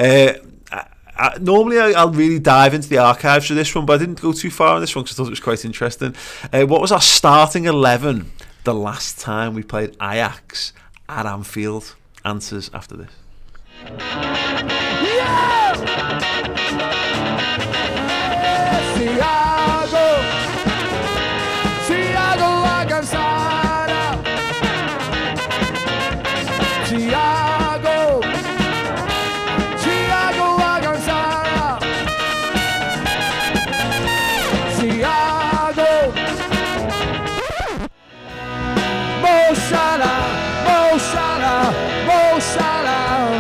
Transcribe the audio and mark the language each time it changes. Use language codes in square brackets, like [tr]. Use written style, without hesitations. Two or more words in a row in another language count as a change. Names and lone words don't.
[en] Normally I'll really dive into the archives for this one, but I didn't go too far on this one because I thought it was quite interesting. What was our starting 11 the last time we played Ajax at Anfield? Answers after this. Yeah! [es] Thiago la cansada. Thiago la cansada. [en] Thiago. Mo Salah, Mo Salah, Mo Salah.